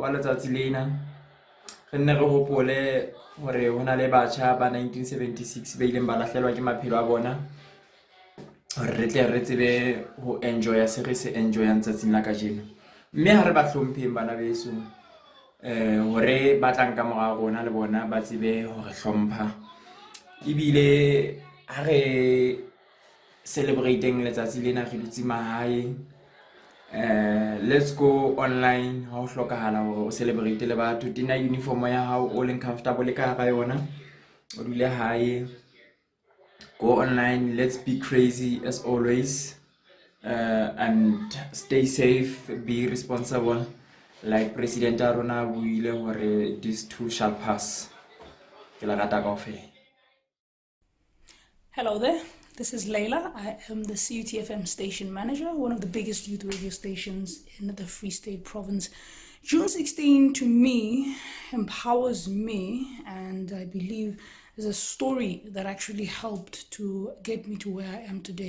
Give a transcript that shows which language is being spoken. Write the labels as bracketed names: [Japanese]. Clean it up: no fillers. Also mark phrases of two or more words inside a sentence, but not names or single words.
[Southern Sotho] wa letsatsi lena re nne re hopole hore hona le batjha ba 1976 ba ileng ba lahlelwa ke maphelo a bona hore re tle re tsebe ho enjoya se re se enjoyang tsatsing la kajeno, mme ha re ba hlompheng bana beso hore ba tlang ka mora rona le bona ba tsebe hore hlompha ibile ha re celebrating letsatsi lena re dutse mahae. [English] Let's go online [Southern Sotho] ha o hlokahala hore o celebrate le batho, tina uniform ya hao o leng comfortable ka hara yona o dule hae, [English] go online, let's be crazy as always, and stay safe, be responsible like President [Southern Sotho] Arona buile hore [English] this too shall pass. [Southern Sotho] Ke la rata kaofela. [English] Hello there, this is Layla. I am the CUTFM station manager, one of the biggest youth radio stations in the Free State province. June 16 to me empowers me, and I believe is a story that actually helped to get me to where I am today.